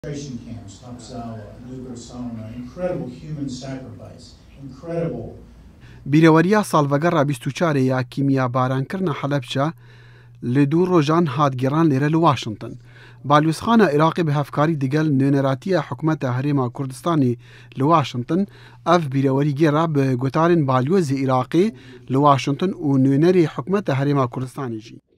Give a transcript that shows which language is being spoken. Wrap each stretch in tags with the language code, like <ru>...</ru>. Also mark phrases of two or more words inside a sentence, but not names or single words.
<en>Concentration camps, Tapsawa, Nubar Salma, incredible human sacrifice, incredible.</en> <ku>بیرەوەریە ساڵڤەگەڕا 24 یا کیمیا بارانکردنە حەلەبجە لە 2 ڕۆژان هاتگەڕان لێرە لە واشنگتن. باڵیۆزخانە عێراقی بە هەفکاری دەگەل نوێنەراتیە حکومەتە هەرێما کوردستانی لە واشنگتن ئەف بیرەوەری گێڕا بە گوتارن باڵیۆزی عێراقی لە واشنگتن و نوێنەری حکومەتە هەرێما کوردستانیژی.</ku>